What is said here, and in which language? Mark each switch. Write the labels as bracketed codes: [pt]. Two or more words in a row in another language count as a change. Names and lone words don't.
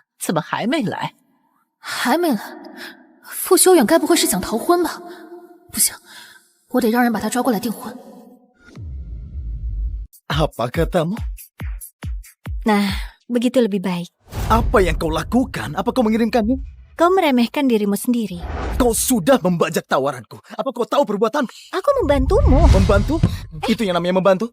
[zh] 怎么还没来？还没来，傅修远该不会是想逃婚吧？不行，我得让人把他抓过来订婚。 [id] Apa katamu? Nah, begitu lebih baik. Apa yang kau lakukan? Apa kau mengirimkannya? Kau meremehkan dirimu sendiri. Kau sudah membajak tawaranku. Apa kau tahu perbuatanmu? Aku membantumu. Membantu? Itu yang namanya membantu?